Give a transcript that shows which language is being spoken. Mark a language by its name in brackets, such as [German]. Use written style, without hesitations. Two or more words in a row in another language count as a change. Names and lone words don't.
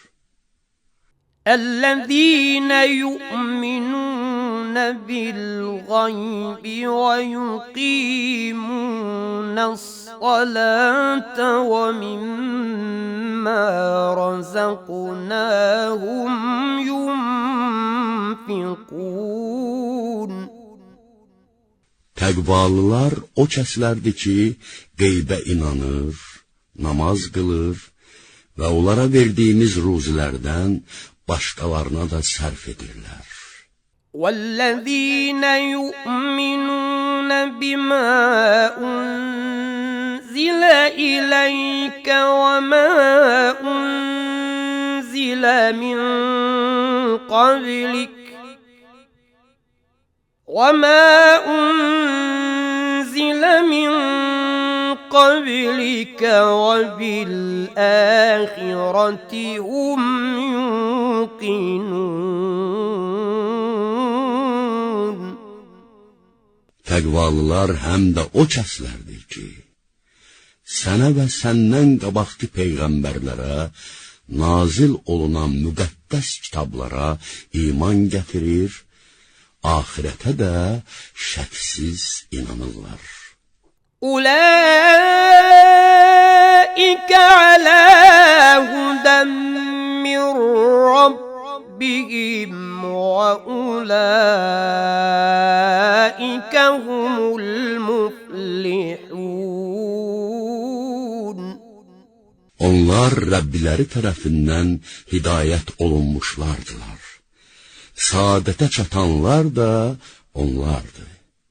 [Arabic] الذين يؤمنون بالغيب ويقيمون الصلاة ومما رزقناهم ينفقون. [Azerbaijani] Təqvalılar o kəslərdir ki, qeybə inanır, namaz qılır və onlara verdiyimiz ruzilərdən başqalarına da sərf edirlər. [Arabic] وَالَّذِينَ يُؤْمِنُونَ بِمَا أُنزِلَ إِلَيْكَ وَمَا أُنزِلَ مِن قَبْلِكَ وَبِالْآخِرَةِ هُمْ يُوقِنُونَ. [Azerbaijani] Təqvalılar həm də o kəslərdir ki, sənə və səndən qabaqki peyğəmbərlərə nazil olunan müqəddəs kitablara iman gətirir, ahirətə də şəksiz inanırlar. [Arabic] أولئك على هدى من ربهم وأولئك هم المفلحون. [Azerbaijani] Onlar Rəbbiləri tərəfindən hidayət olunmuşlardılar. Saadətə çatanlar da onlardır.